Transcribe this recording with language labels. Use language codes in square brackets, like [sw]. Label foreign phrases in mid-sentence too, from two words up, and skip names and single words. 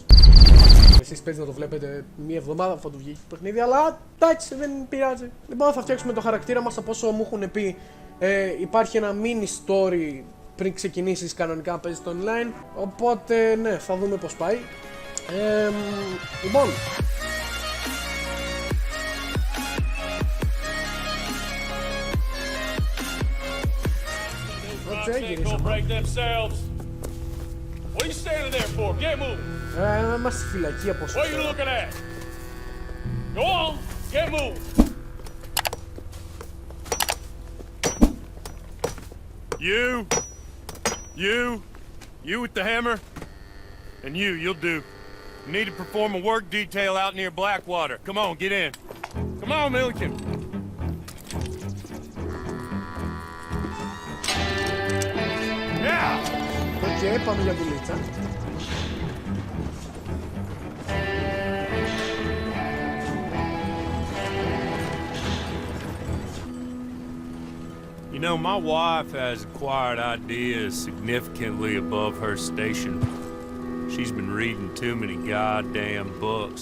[el] Εσείς παίζετε να το βλέπετε μία εβδομάδα αφού του βγήκε το παιχνίδι, αλλά εντάξει, δεν πειράζει. Λοιπόν, θα φτιάξουμε το χαρακτήρα μας από όσο μου έχουν πει. Υπάρχει ένα [en] mini story [el] πριν ξεκινήσεις κανονικά να παίζεις το online. Οπότε, ναι, θα δούμε πώς πάει. Λοιπόν. [en] What are you standing there for? Get moving. [el] Είμαστε στη φυλακή από όσο. [en] What are you looking at? Go on, get moving. You with the hammer, and you'll do. You need to perform a work detail out near Blackwater. Come on, get in. Come on, Milliken. [el] Οκ, πάμε για δουλίτσα. [en] You know, my wife has acquired ideas significantly above her station. She's been reading too many goddamn books.